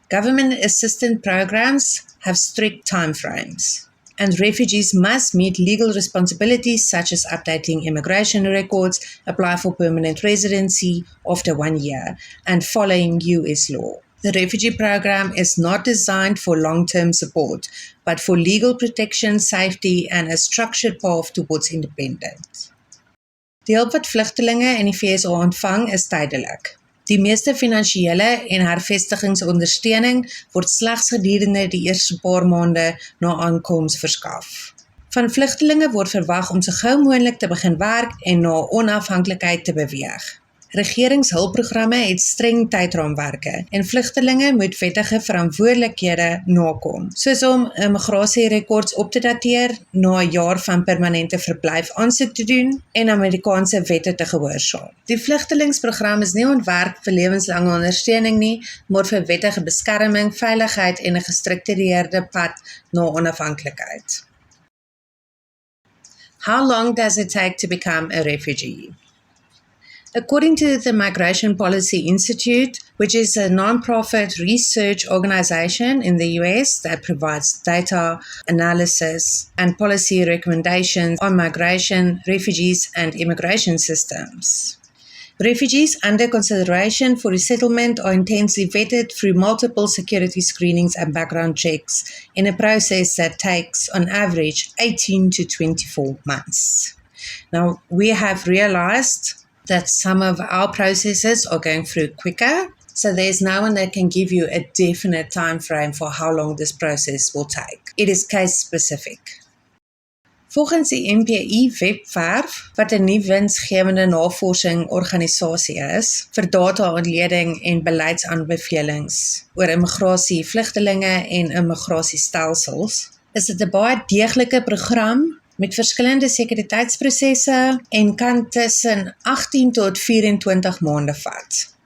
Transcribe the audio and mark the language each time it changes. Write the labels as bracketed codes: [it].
[en] Government assistance programs have strict timeframes, and refugees must meet legal responsibilities such as updating immigration records, apply for permanent residency after 1 year, and following US law. The refugee program is not designed for long-term support, but for legal protection, safety, and a structured path towards independence. [af] Die hulp wat vlugtelinge in die VSA ontvang is tydelik. Die meeste finansiële en hervestigingsondersteuning word slegs gedurende die eerste paar maande na aankoms verskaf. Van vlugtelinge word verwag om so gou moontlik te begin werk en na onafhanklikheid te beweeg. Regeringshulpprogramme het streng tydraamwerke en vlugtelinge moet wettige verantwoordelikhede nakom, soos om immigrasierekords op te dateer, na 'n jaar van permanente verblyf aansoek te doen en Amerikaanse wette te gehoorsaam. Die vlugtelingsprogram is nie ontwerp vir lewenslange ondersteuning nie, maar vir wettige beskerming, veiligheid en 'n gestruktureerde pad na onafhanklikheid. [en] How long does it take to become a refugee? According to the Migration Policy Institute, which is a non-profit research organization in the US that provides data analysis and policy recommendations on migration, refugees, and immigration systems. Refugees under consideration for resettlement are intensely vetted through multiple security screenings and background checks in a process that takes, on average, 18 to 24 months. Now, we have realized that some of our processes are going through quicker, so there's no one that can give you a definite time frame for how long this process will take. It is case specific. [af] Volgens die NPI webwerf, wat 'n nie-winsgewende navorsingsorganisasie is vir data-ontleding en beleidsaanbevelings oor immigrasie, vlugtelinge en immigrasiestelsels, is dit 'n baie deeglike program met verskillende sekuriteitsprosesse en kan tussen 18 tot 24 maande vat.